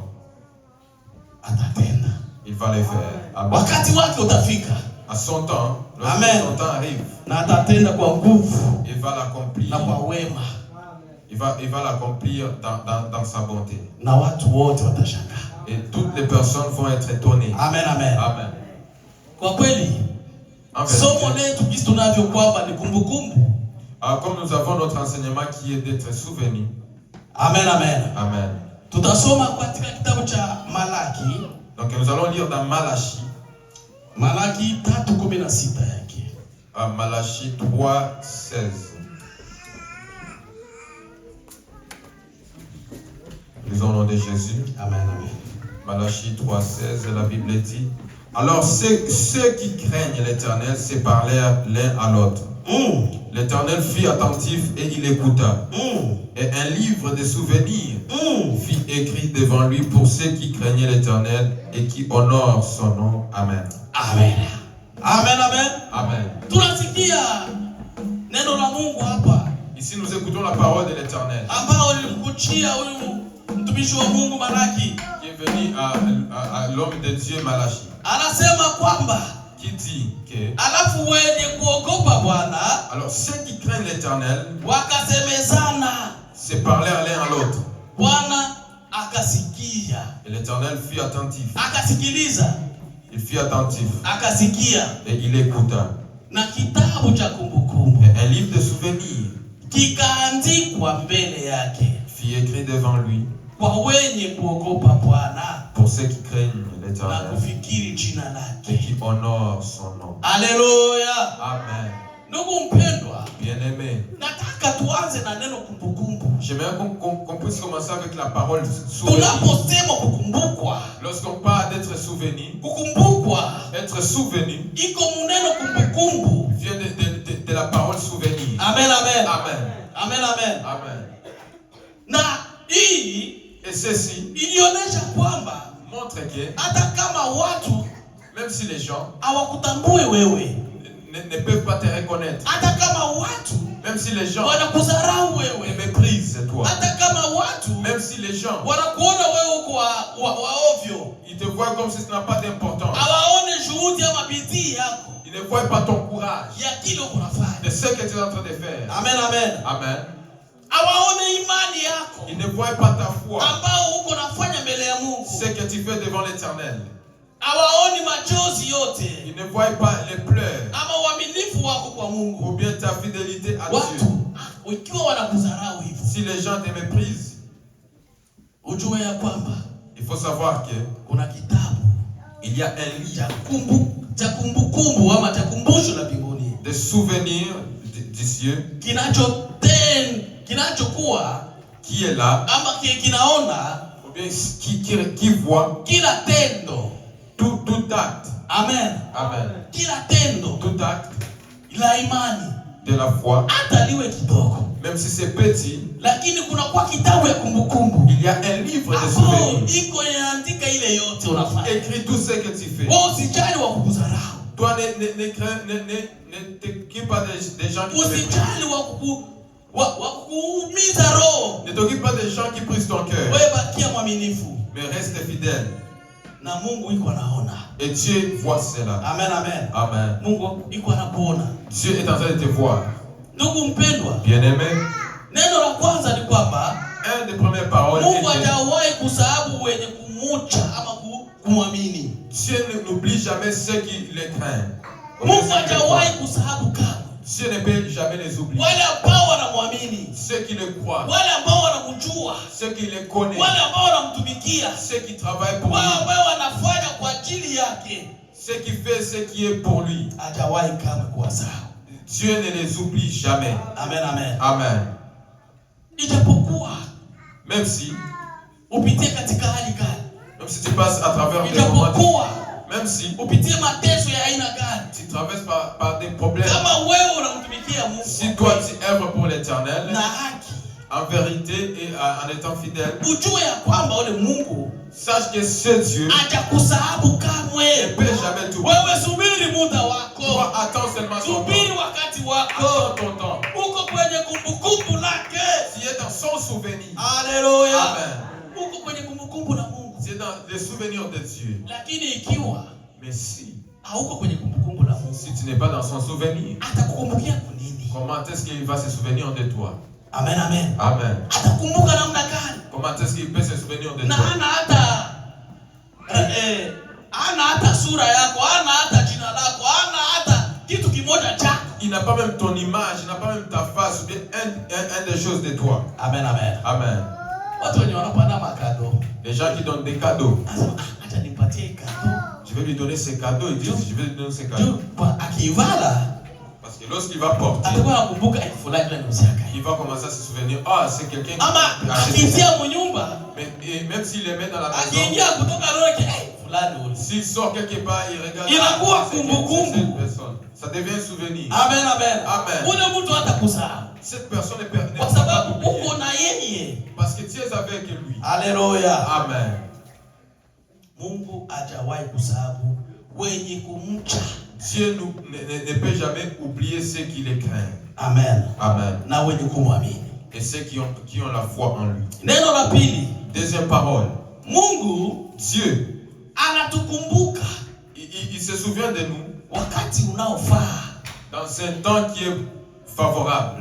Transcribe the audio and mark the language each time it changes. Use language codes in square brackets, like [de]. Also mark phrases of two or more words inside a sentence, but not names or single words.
[sw] atatenda. [fr] il va les faire. Amen. [sw] Wakati wake utafika [fr] À son temps, Amen. lorsque son temps arrive, [sw] na atatenda kwa nguvu [fr] il va l'accomplir. [sw] na kwa wema, [fr] Il va l'accomplir dans sa bonté. [sw] na watu wote watashangaa. [fr] Et toutes les personnes vont être étonnées. Amen, amen. Amen. [sw] Kwa kweli [fr] En [sw] somo [fr] vérité, [sw] letu jinsi tunavyo kwamba ni kumbukumbu. [fr] comme nous avons notre enseignement qui est d'être souvenu. Amen, amen. Amen. [sw] Tutasoma katika kitabu cha Malaki. [fr] Donc nous allons lire dans Malachie. [sw] Malaki 3:16 yake. [fr] Malachie 3:16. Lisons au nom de Jésus. Amen, amen. Malachie 3:16, la Bible dit: alors ceux qui craignent l'Éternel se parlèrent l'un à l'autre. L'Éternel fut attentif et il écouta. Et un livre de souvenirs fut écrit devant lui pour ceux qui craignaient l'Éternel et qui honorent son nom. Amen. Amen. Amen, amen. Amen. [sw] Tunasikia neno la Mungu hapa. [fr] Ici nous écoutons la parole de l'Éternel [sw] Ambao nilimkuchia huyu mtumishi wa Mungu Malaki. [fr] qui est venu à l'homme de Dieu Malachie, [sw] Anasema kwamba [fr] qui dit que [sw] alafu wenye kuogopa Bwana [fr] alors ceux qui craignent l'Éternel [sw] wakasemezana, [fr] se parlèrent l'un à l'autre. [sw] Bwana akasikia, [fr] Et l'Éternel fut attentif. [sw] akasikiliza, [fr] Il fut attentif [sw] akasikia. [fr] et il écouta. [sw] Na kitabu cha kumbukumbu [fr] Et un livre de souvenirs [sw] kikaandikwa mbele yake [fr] fut écrit devant lui [sw] kwa wenye kuogopa Bwana [fr] pour ceux qui craignent [sw] na [fr] l'Éternel [sw] kufikiri jina [fr] et [sw] lake. [fr] qui honorent son nom. Alléluia. Amen. [sw] Ndugu mpendwa, [fr] Bien-aimé, [sw] nataka tuanze na neno kumbukumbu. [fr] j'aimerais qu'on puisse commencer avec la parole souvenir. [sw] Tunaposema kukumbukwa, [fr] Lorsqu'on parle d'être souvenu, [sw] kukumbukwa [fr] être souvenu [sw] iko muneno kumbukumbu. [fr] vient de la parole souvenir. Amen, amen. Amen. Amen, amen. Amen. [sw] Na hii [fr] Et ceci [sw] ilionyesha kwamba [fr] montre que [sw] hata kama watu [fr] même si les gens [sw] hawakutambue wewe, [fr] ne peuvent pas te reconnaître, [sw] hata kama watu [fr] même si les gens [sw] wanakudharau [fr] te [sw] wewe, [fr] méprisent toi, [sw] hata kama watu [fr] même si les gens [sw] wanakuona wewe uko wa ovyo, [fr] ils te voient comme si ça n'a pas d'importance, [sw] hawaone juhudi ama bidii yako [fr] ils ne voient pas ton courage [sw] ya kile uko nafanya. [fr] de ce que tu es en train de faire. Amen, amen. Amen. [sw] Hawaone imani yako [fr] Ils ne voient pas ta foi, [sw] ambao uko nafanya mbele ya Mungu. [fr] ce que tu fais devant l'Éternel. [sw] Hawaoni machozi yote [fr] Ils ne voient pas les pleurs [sw] ama uaminifu wako kwa Mungu. [fr] ou bien ta fidélité à Dieu. [sw] Watu ikiwa wanakudharau hivyo, [fr] Si les gens te méprisent, [sw] ujue ya kwamba [fr] il faut savoir que [sw] kuna kitabu [fr] il y a un livre [sw] cha kumbukumbu ama cha kumbusho la mbinguni [fr] de souvenirs du cieux [sw] kinachokuwa [fr] qui est là, [sw] ama kinaona [fr] ou bien qui voit [sw] kila tendo. [fr] tout acte. Amen. Amen. [sw] Kila tendo [fr] Tout acte [sw] la imani, [fr] de la foi, [sw] hata liwe kidogo, [fr] même si c'est petit, [sw] lakini kuna kwa kitabu ya kumbukumbu [fr] il y a un livre de [sw] hapo [fr] souvenirs. [sw] iko inaandika ile yote unafanya. [fr] Écris tout ce que tu fais. [sw] Wewe usijali wa kukudharau, [fr] Toi, ne t'occupe pas des gens qui te méprisent. [sw] usijali wa kukuumiza roho. [fr] Ne t'occupe pas des gens qui brisent ton cœur. [sw] Wewe bakia mwaminifu [fr] Mais reste fidèle. [sw] na Mungu iko anaona. [fr] Et Dieu voit cela. Amen, amen. Amen. [sw] Mungu iko anakuona. [fr] Dieu est en train de te voir. [sw] Ndugu mpendwa, [fr] Bien-aimé, [sw] neno la kwanza ni kwamba [fr] un des premières paroles [sw] Mungu [fr] était [sw] hajawahi kusahau wenye kumucha ama kumwamini. [fr] Dieu n'oublie jamais ceux qui les craignent. [sw] Mungu hajawahi kusahau kamwe [fr] Dieu ne peut jamais les oublier. [sw] wale ambao wanamwamini, [fr] Ceux qui le croient, [sw] wale ambao wanamjua, [fr] ceux qui le connaissent, [sw] wale ambao wanamtumikia, [fr] ceux qui travaillent pour [sw] wale [fr] lui, [sw] ambao wanafanya kwa ajili yake. [fr] ceux qui font ce qui est pour lui. [sw] Hajawahi kamwe kuwasahau. [fr] Dieu ne les oublie jamais. Amen, amen. Amen. [sw] Ijapokuwa [fr] Même si [sw] upitie katika hali gani, [fr] Même si tu passes à travers des moments, [sw] ijapokuwa [fr] même si [sw] upitie mateso ya aina gani, [fr] tu traverses par des problèmes, [sw] kama wewe unamtumikia Mungu [fr] si toi tu œuvres pour l'Éternel, [sw] na haki, [fr] en vérité et en étant fidèle, [sw] ujue ya kwamba ule Mungu [fr] sache que ce Dieu [sw] hajakusahau [fr] ne [sw] kamwe. [fr] peut jamais t'oublier. [sw] Wewe subiri muda wako, [fr] Toi, attends seulement ton [sw] subiri [fr] temps. [sw] wakati [fr] Attends [sw] wako, [fr] ton temps. [sw] uko kwenye kumbukumbu lake. [fr] Tu es dans son souvenir. [sw] Haleluya, [fr] Amen. [sw] uko kwenye kumbukumbu la Mungu. [fr] Tu es dans les souvenirs de Dieu. [sw] Lakini ikiwa [fr] Mais si [sw] hauko kwenye kumbukumbu la Mungu, [fr] tu n'es pas dans son souvenir, [sw] atakukumbukia kunini? [fr] comment est-ce qu'il va se souvenir de toi? Amen, amen. Amen. [sw] Atakumbuka namna gani? [fr] Comment est-ce qu'il peut se souvenir de [sw] Na [fr] toi? [sw] hana hata sura yako, hana hata jina lako, hana hata kitu kimoja chako. [fr] Il n'a pas même ton image, il n'a pas même ta face, ou bien un des choses de toi. Amen, amen. Amen. [sw] Watu wenye wanapanda makado, [fr] Les gens qui donnent des cadeaux, [sw] anasema acha nipatie kado. [fr] je vais lui donner ces cadeaux. Ils disent, je vais lui donner ces cadeaux. [sw] Akivala [fr] Parce que lorsqu'il va porter, [sw] atakuwa anakumbuka fulani ndio msiaka. [fr] il va commencer à se souvenir, ah, c'est quelqu'un qui [sw] Ama [fr] a acheté ça. [sw] akiingia munyumba, [fr] Et même s'il les met dans la maison, [sw] akiingia kutoka roho fulani ule. [fr] s'il sort quelque part, il regarde, [sw] Inakuwa [fr] c'est [sw] kumbukumbu. [fr] cette personne. Ça devient un souvenir. Amen, amen. Amen. [sw] Ule mtu hatakusahau [fr] Cette personne ne [sw] kwa [fr] peut pas [sw] sababu [fr] t'oublier. [sw] uko na yeye. [fr] Parce que tu es avec lui. [sw] Haleluya. [fr] Amen. [sw] Mungu hajawahi kusahau wenye kumcha. [fr] Dieu ne peut jamais oublier ceux qui les craignent. Amen. Amen. [sw] Na wenye kumwamini. [fr] Et ceux qui ont la foi en lui. [sw] Neno la pili, [fr] Deuxième parole. [sw] Mungu [fr] Dieu, [sw] anatukumbuka [fr] il se souvient de nous [sw] wakati unaofaa. [fr] dans un temps qui est favorable.